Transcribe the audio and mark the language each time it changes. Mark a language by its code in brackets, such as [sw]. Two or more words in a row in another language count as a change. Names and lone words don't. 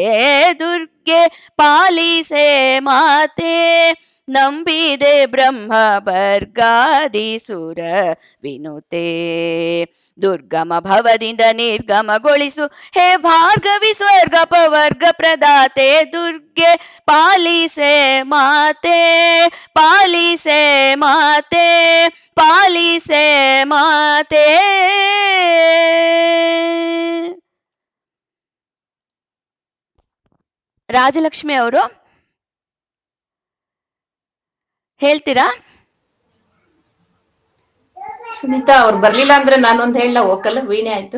[kn] ದುರ್ಗೆ ಪಾಲಿಸೆ ಮಾತೆ, ನಂಬಿದೆ ಬ್ರಹ್ಮ ಬರ್ಗಾದಿಸುರ ವಿನುತೆ, ದುರ್ಗಮ ಭವದಿಂದ ನಿರ್ಗಮಗೊಳಿಸು ಹೇ ಭಾರ್ಗವಿ ಸ್ವರ್ಗ ಪವರ್ಗ ಪ್ರದಾತೆ, ದುರ್ಗೆ ಪಾಲಿಸೆ ಮಾತೆ, ಪಾಲಿಸೆ ಮಾತೆ, ಪಾಲಿಸೆ ಮಾತೆ. ರಾಜಲಕ್ಷ್ಮಿ ಅವರು ಹೇಳ್ತೀರಾ? ಸುನೀತಾ ಅವ್ರು ಬರ್ಲಿಲ್ಲ ಅಂದ್ರೆ ನಾನೊಂದ್ ಹೇಳ ಓಕಲ್ಲ, ವೀಣೆ ಆಯ್ತು.